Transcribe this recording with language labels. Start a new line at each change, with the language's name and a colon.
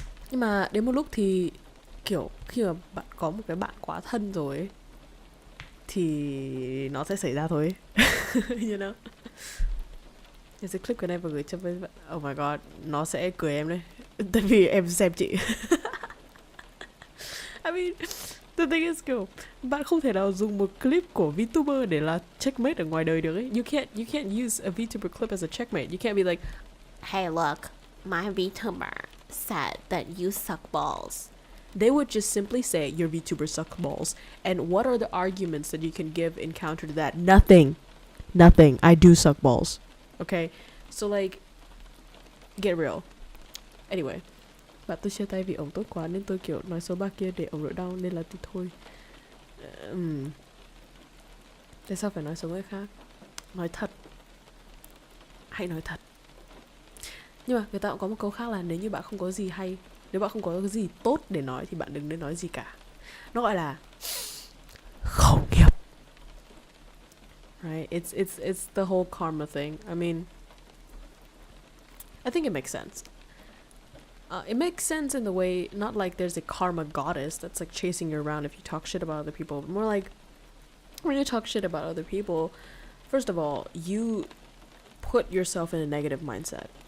Vietnamese: Nhưng mà đến một lúc thì kiểu khi mà bạn có một cái bạn quá thân rồi ấy, thì nó sẽ xảy ra thôi ấy.
English: You know?
Vietnamese: Em sẽ clip cái này và gửi cho với bạn.
English: Oh my god,
Vietnamese: nó sẽ cười em đấy. Tại vì em xem chị.
English: I mean, the thing is
Vietnamese: kiểu bạn không thể nào dùng một clip của VTuber để là checkmate ở ngoài đời được ấy.
English: You can't use a VTuber clip as a checkmate. You can't be like, Hey, look, my VTuber said that you suck balls. they would just simply say your VTuber suck balls. And what are the arguments that you can give in counter to that? Nothing. I do suck balls. Okay, so like, get real.
Vietnamese: Anyway, bạn tôi chia tay vì ông tốt quá nên tôi kiểu nói xấu bà kia để ông đỡ đau, nên là tôi thôi. Tại sao phải nói xấu người khác? Nói thật. Hãy nói thật. Nhưng mà người ta cũng có một câu khác là nếu như bạn không có gì hay, nếu bạn không có cái gì tốt để nói thì bạn đừng nên nói gì cả. Nó gọi là không nghiệp.
English: Right? It's the whole karma thing. I mean, I think it makes sense. It makes sense in the way, not like there's a karma goddess that's like chasing you around if you talk shit about other people, but more like when you talk shit about other people, first of all, you put yourself in a negative mindset.